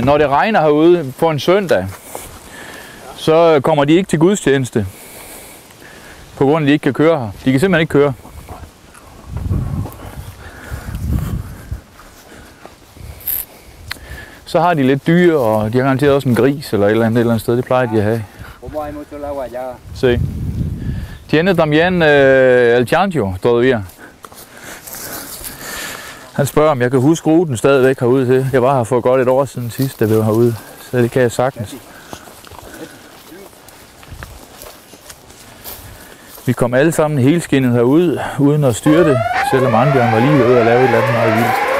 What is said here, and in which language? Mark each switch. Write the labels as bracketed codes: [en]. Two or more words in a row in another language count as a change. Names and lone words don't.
[da] Når det regner herude på en søndag, så kommer de ikke til gudstjeneste. På grund af, at de ikke kan køre her. De kan simpelthen ikke køre. Så har de lidt dyr, og de har garanteret også en gris eller et eller andet sted. Det plejer de at have. Se. [es] Tiene también el chancho todavía. [da] Han spørger, om jeg kan huske ruten stadigvæk herude til. Jeg var her for godt et år siden sidst, da vi var herude. Så det kan jeg sagtens. Vi kom alle sammen helskindet herude, uden at styrte, selvom Arnbjørn var lige ved at lave et eller andet meget vildt.